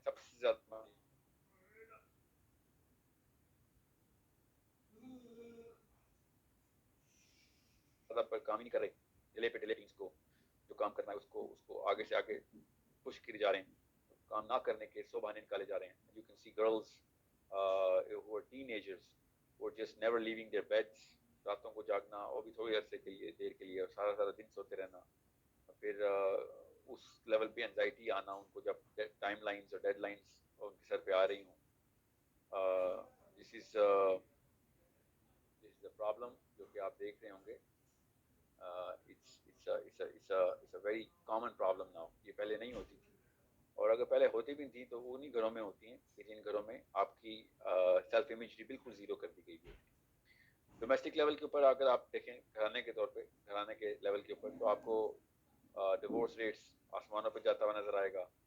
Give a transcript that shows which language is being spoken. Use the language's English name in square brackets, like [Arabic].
[Urdu] سب سے زیادہ پر کام ہی نہیں کر رہے. ڈیلے پہ ڈیلے ٹیمز کو جو کام کرنا ہے اس کو آگے سے آگے پش کیے جا رہے ہیں. کام نہ کرنے کے سو بہانے نکالے جا رہے ہیں. [English] You can see girls who are teenagers who are just never leaving their beds. [Urdu] راتوں کو جاگنا اور بھی تھوڑی عرصے کے لیے دیر کے لیے اور سارا سارا دن سوتے رہنا. پھر اس لیول پہ انزائٹی آنا ان کو جب ٹائم لائنز اور ڈیڈ لائنز ان کے سر پہ آ رہی ہوں. [English] this is the problem [Urdu] جو کہ آپ دیکھ رہے ہوں گے. [English] it's a very common problem now. [Urdu] یہ پہلے نہیں ہوتی تھی اور اگر پہلے ہوتی بھی تھیں تو وہ انہیں گھروں میں ہوتی ہیں کہ جن گھروں میں آپ کی سیلف امیجری بالکل زیرو کر دی گئی ہے. ڈومیسٹک لیول کے اوپر اگر آپ دیکھیں گھرانے کے طور پہ گھرانے کے لیول کے اوپر تو آپ کو ڈیورس ریٹس آسمانوں پہ جاتا ہوا نظر آئے گا.